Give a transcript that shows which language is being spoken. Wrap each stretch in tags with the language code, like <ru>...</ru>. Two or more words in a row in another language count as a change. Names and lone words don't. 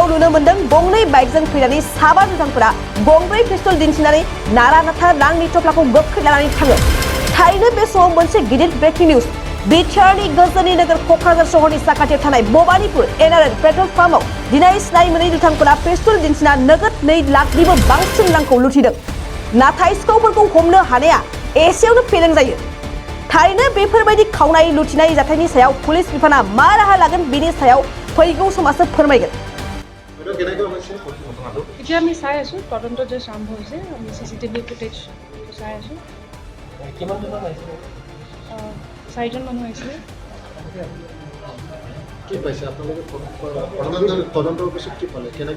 <brx>नुनो मोन्दों गंनै बाइकजों फैनानै साबा दुथांफोरा गंब्रै पिस्तल दिन्थिनानै नारा नाथा रांनि थफ्लाखौ गोख्रै लानानै थाङो थारैनो बे समाव मोनसे गिदिर</brx> <en>breaking news</en> <brx>बिटिआरनि गोजोननि नोगोर क'क्राझार सहरनि साखाथियाव थानाय बबानिपुर एनआरएल</brx> <en>petrol pump</en> <brx>दिनै सिनाय मोनै दुथांफोरा पिस्तल दिन्थिना नोगोद 2 लाखनिबो बांसिन रांखौ लुथिदों नाथाय सिखावफोरखौ हमनो हानाया एसेयावनो फेलें जायो थारैनो बेफोरबायदि खावनाय लुथिनाय जाथायनि सायाव पुलिस बिफाना मा राहा लागोन बेनि सायाव फैगौ समासो फोरमायगोन</brx> <as>এতিয়া আমি চাই আছো তদন্ত যে আৰম্ভ হৈছে আমি</as> <en>CCTV footage</en> <as>চাই আছো কিমান জন আহিছে 4জন মানুহ আহিছে কি পাইছে আপোনালোকে তদন্তৰ পিছত কি পালে কেনেকৈ</as>